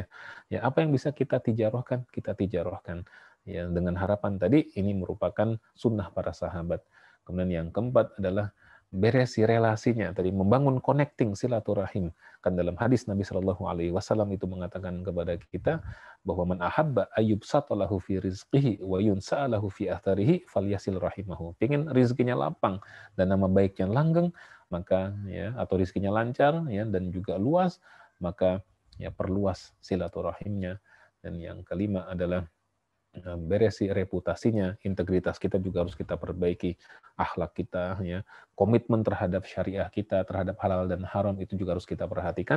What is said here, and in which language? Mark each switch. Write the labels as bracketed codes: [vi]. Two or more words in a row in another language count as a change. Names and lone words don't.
[id] Ya, apa yang bisa kita tijarahkan, kita tijarahkan. Ya, dengan harapan tadi ini merupakan sunnah para sahabat. Kemudian yang keempat adalah beresi relasinya, tadi membangun connecting silaturahim. Kan dalam hadis Nabi [ar] صلى الله عليه وسلم [id] itu mengatakan kepada kita bahwa [ar] من أحب أن يبسط له في رزقه وينسأ له في أثره فليصل رحمه. [id] Pengen rizkinya lapang dan nama baiknya langgeng, maka ya, atau rizkinya lancar ya, dan juga luas, maka ya perluas silaturahimnya. Dan yang kelima adalah beresi reputasinya, integritas kita juga harus kita perbaiki, akhlak kita, ya, komitmen terhadap syariah kita, terhadap halal dan haram itu juga harus kita perhatikan.